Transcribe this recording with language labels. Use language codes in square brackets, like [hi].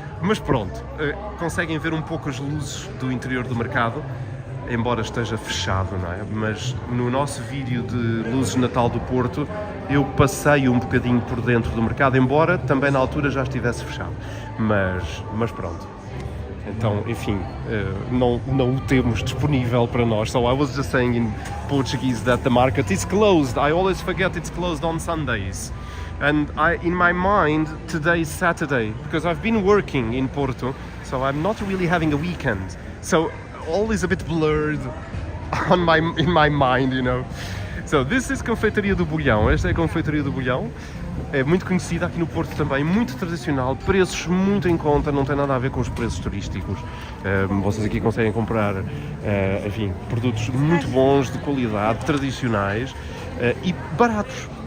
[pt] Mas pronto, conseguem ver um pouco as luzes do interior do mercado, embora esteja fechado, não é? Mas no nosso vídeo de Luzes de Natal do Porto eu passei um bocadinho por dentro do mercado, embora também na altura já estivesse fechado. Mas pronto. Então, enfim, não o temos disponível para nós. [en] So I was just saying in Portuguese that the market is closed. I always forget it's closed on Sundays. And in my mind, today is Saturday, because I've been working in Porto, so I'm not really having a weekend. So all is a bit blurred in my mind, you know. So this is [pt] Confeitaria do Bolhão. Esta é a Confeitaria do Bolhão. É muito conhecida aqui no Porto também, muito tradicional, preços muito em conta, não tem nada a ver com os preços turísticos. Vocês aqui conseguem comprar, enfim, produtos muito bons, de qualidade, tradicionais e baratos.